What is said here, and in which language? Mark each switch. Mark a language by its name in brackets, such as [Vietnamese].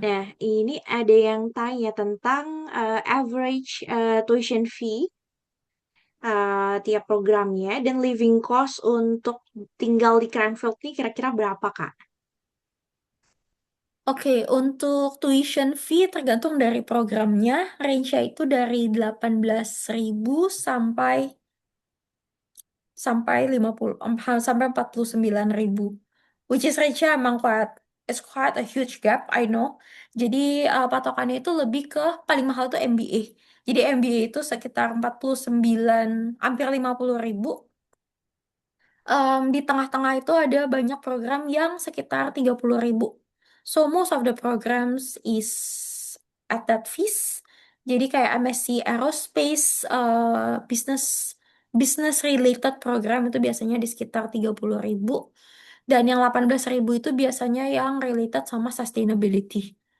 [Indonesian] Nah, ini ada yang tanya tentang average tuition fee tiap programnya dan living cost untuk tinggal di Cranfield ini kira-kira berapa, Kak? Oke, untuk tuition fee tergantung dari programnya. Range-nya itu dari 18.000 sampai sampai 50 sampai 49.000. [English] Which is [Indonesian] range-nya emang [English] it's quite a huge gap, I know. [Indonesian] Jadi patokannya itu lebih ke paling mahal tuh MBA. Jadi MBA itu sekitar 49, hampir 50.000. Di tengah-tengah itu ada banyak program yang sekitar 30.000. [English] So most of the programs is at that fees. [Indonesian] Jadi kayak MSc Aerospace, [English] business business related program [Indonesian] itu biasanya di sekitar 30.000. Dan yang 18.000 itu biasanya yang related sama sustainability,